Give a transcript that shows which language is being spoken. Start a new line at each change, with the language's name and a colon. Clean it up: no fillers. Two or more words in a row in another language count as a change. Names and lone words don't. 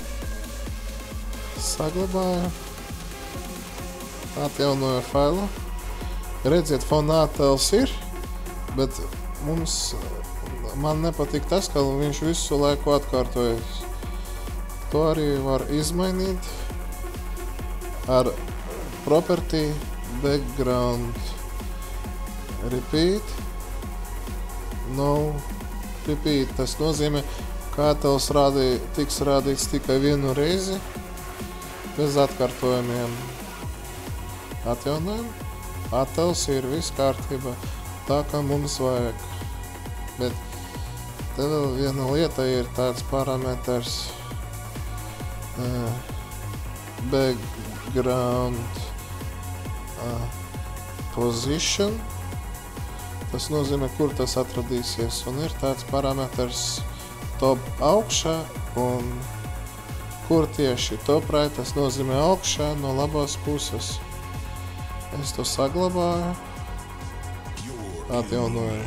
Latvian: Saglabāju. Atjaunoju failu. Redziet, fona attēls ir, bet man nepatīk tas, ka viņš visu laiku atkārtojas. To arī var izmainīt ar
English: property background repeat. No repeat.
Latvian: Tas nozīmē, ka attēls tiks rādīts tikai vienu reizi, bez atkārtojumiem. Atjaunojam. Attēls ir viss kārtībā, tā kā mums vajag. Bet te vēl viena lieta ir tāds parametrs
English: background position.
Latvian: Tas nozīmē, kur tas atradīsies. Un ir tāds parametrs top augšā un kur tieši
English: top right.
Latvian: Tas nozīmē augšā no labās puses. Es to saglabāju, atjaunoju.